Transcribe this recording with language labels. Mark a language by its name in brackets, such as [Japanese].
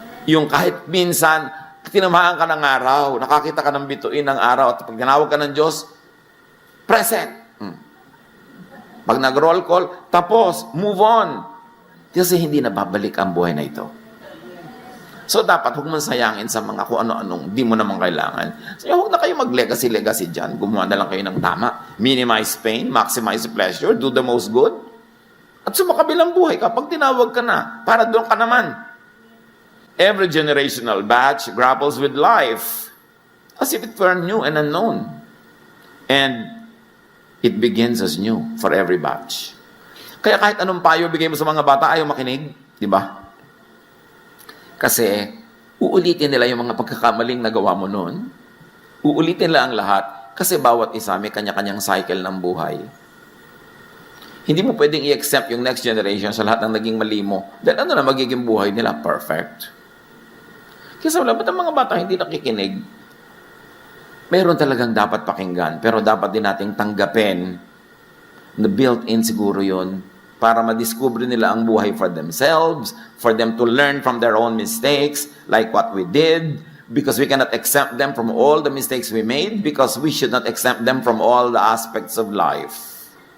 [Filipino] Yung kahit minsan, tinamaan ka ng araw, nakakita ka ng bituin ng araw, at pag tinawag ka ng Diyos, present. Pag nag-roll call, tapos, move on. Kasi hindi na babalik ang buhay na ito. So, dapat huwag mong sayangin sa mga kung ano-anong di mo naman kailangan. So, huwag na kayo mag-legacy dyan. Gumawa na lang kayo ng tama. [English] Minimize pain, maximize pleasure, do the most good. [Filipino] At sumakabilang buhay ka, pag tinawag ka na, para doon ka naman. [English] Every generational batch grapples with life as if it were new and unknown. And it begins as new for every batch. [Filipino] Kaya kahit anong payo bigay mo sa mga bata, ayaw makinig. Di ba? Kasi uulitin nila yung mga pagkakamaling nagawa mo noon. Uulitin nila ang lahat kasi bawat isa may kanya-kanyang cycle ng buhay. Hindi mo pwedeng i-accept yung next generation sa lahat ng naging mali mo. Dahil ano na magiging buhay nila? Perfect. Kasi wala, ba't ang mga bata hindi nakikinig? Meron talagang dapat pakinggan, pero dapat din nating tanggapin na built-in siguro yun para madiscover nila ang buhay [English] for themselves, for them to learn from their own mistakes, like what we did, because we cannot exempt them from all the mistakes we made, because we should not exempt them from all the aspects of life.